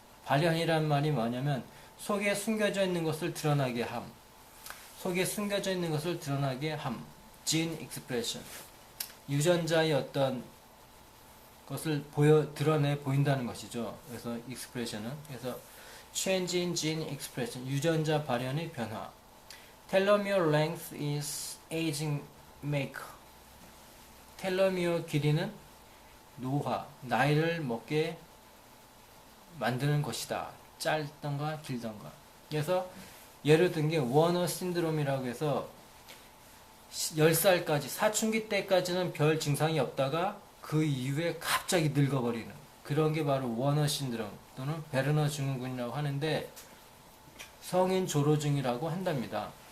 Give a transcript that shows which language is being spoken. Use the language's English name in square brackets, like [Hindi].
[Korean] 발현이란 말이 뭐냐면 속에 숨겨져 있는 것을 드러나게 함, 속에 숨겨져 있는 것을 드러나게 함, gene expression. 유전자의 어떤 것을 드러내 보인다는 것이죠. 그래서 expression은 그래서 [English] change in gene expression, [Korean] 유전자 발현의 변화. [English] telomere length is aging maker. [Korean] 텔로미어 길이는 노화, 나이를 먹게 만드는 것이다. 짧던가 길던가. 그래서 예를 든 게 워너 신드롬이라고 해서 10살까지 사춘기 때까지는 별 증상이 없다가 그 이후에 갑자기 늙어버리는 그런 게 바로 워너 신드롬 또는 베르너 증후군이라고 하는데 성인 조로증이라고 한답니다.